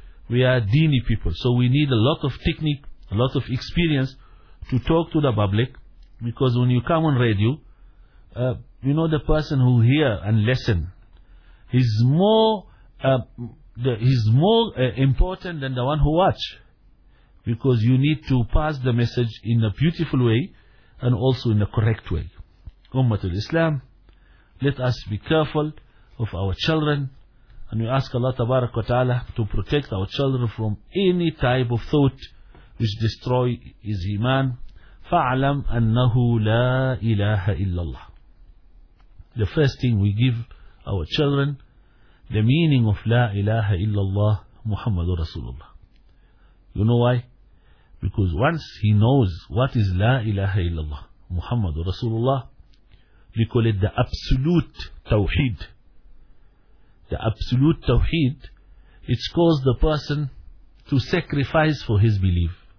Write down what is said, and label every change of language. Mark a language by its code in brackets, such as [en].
[en] We are dini people. So we need a lot of technique, a lot of experience to talk to the public, because when you come on radio, you know, the person who hear and listen, he's more important than the one who watch, because you need to pass the message in a beautiful way and also in a correct way. Ummatul Islam, let us be careful of our children, and we ask Allah tabarak wa ta'ala to protect our children from any type of thought which destroy his iman. [ar] فَعْلَمْ أَنَّهُ لَا إِلَهَ إِلَّا اللَّهِ. [en] The first thing we give our children, the meaning of [ar] لا إله إلا الله محمد رسول الله. [en] You know why? Because once he knows what is [ar] لا إله إلا الله محمد رسول الله, [en] we call it the absolute tawheed. The absolute tawheed, it causes the person to sacrifice for his belief.